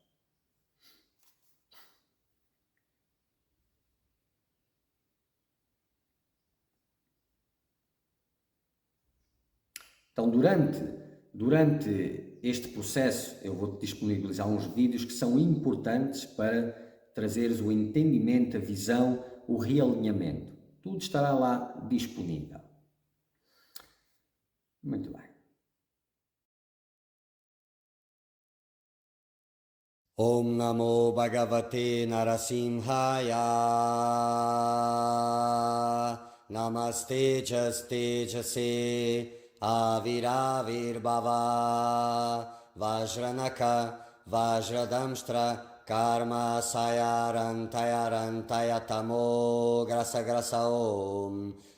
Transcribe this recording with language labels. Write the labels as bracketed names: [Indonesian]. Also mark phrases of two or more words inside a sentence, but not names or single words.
[Portuguese] Então durante este processo eu vou-te disponibilizar uns vídeos que são importantes para trazeres o entendimento, a visão, o realinhamento. Tudo estará lá disponível. Muito bem. [Sanskrit] ॐ नमो भगवते नरसिंहाय. नमस्ते तेजसे आविराविर्भव वज्रनख वज्रदंष्ट्र कर्माशयान् रन्धय तमो ग्रस ग्रस ॐ